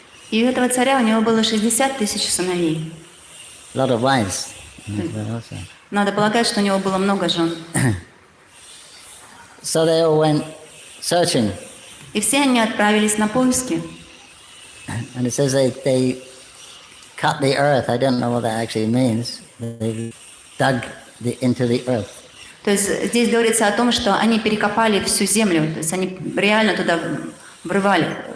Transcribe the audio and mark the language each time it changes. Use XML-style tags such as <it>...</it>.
<ru>И у этого царя у него было 60 тысяч сыновей.</ru> <en>A lot of wives.</en> <ru>Надо полагать, что у него было много жен.</ru> <en>So they all went searching.</en> <ru>И все они отправились на поиски.</ru> <en>And it says they cut the earth. I don't know what that actually means. They dug into the earth.</en> <ru>То есть здесь говорится о том, что они перекопали всю землю. То есть они реально туда врывались.</ru>